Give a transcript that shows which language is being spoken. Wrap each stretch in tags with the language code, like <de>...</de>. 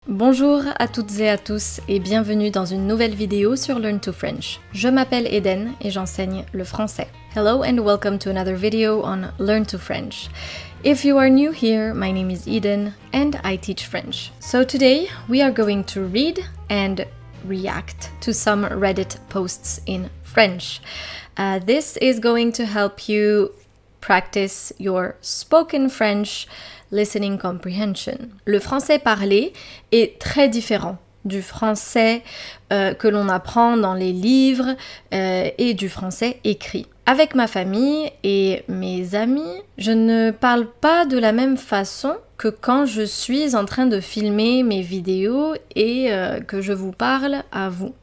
<fr>Bonjour à toutes et à tous et bienvenue dans une nouvelle vidéo sur Learn to French. Je m'appelle Eden et j'enseigne le français.</fr> <en>Hello and welcome to another video on Learn to French. If you are new here, my name is Eden and I teach French. So today we are going to read and react to some Reddit posts in French. This is going to help you practice your spoken French listening comprehension.</en> <fr>Le français parlé est très différent du français que l'on apprend dans les livres et du français écrit. Avec ma famille et mes amis, je ne parle pas de la même façon que quand je suis en train de filmer mes vidéos et que je vous parle à vous.</fr>